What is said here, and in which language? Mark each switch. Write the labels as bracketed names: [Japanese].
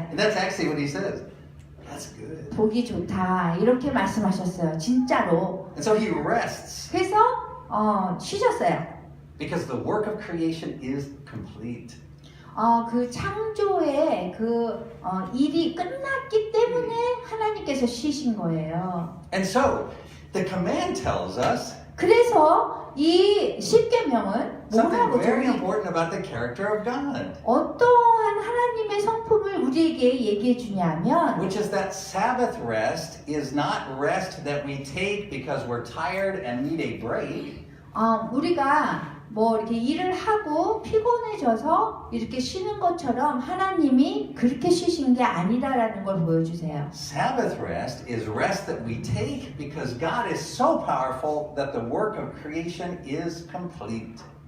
[English] And that's actually what he says. That's good. [Korean] 보기 좋다. 이렇게 말씀하셨어요. 진짜로. [English] And so he rests [Korean] 그래서, 쉬셨어요. [English] because the work of creation is complete. [Korean] 그 창조의 일이 끝났기 때문에 하나님께서 쉬신 거예요. [English] And so the command tells us [Korean] 그래서 이 십계명은 [English] something [Korean] 뭐라고 [English] very [Korean] 저희 [English] important about the character of God, [Korean] 어떠한 하나님의 성품을 우리에게 얘기해 주냐면 [English] which is that Sabbath rest is not rest that we take because we're tired and need a break. [Korean] 우리가 이렇게 일을 하고 피곤해져서 이렇게 쉬는 것처럼 하나님이 그렇게 쉬신 게 아니라라는 걸 보여주세요. [English] Sabbath rest is rest that we take because God is so powerful that the work of creation is complete.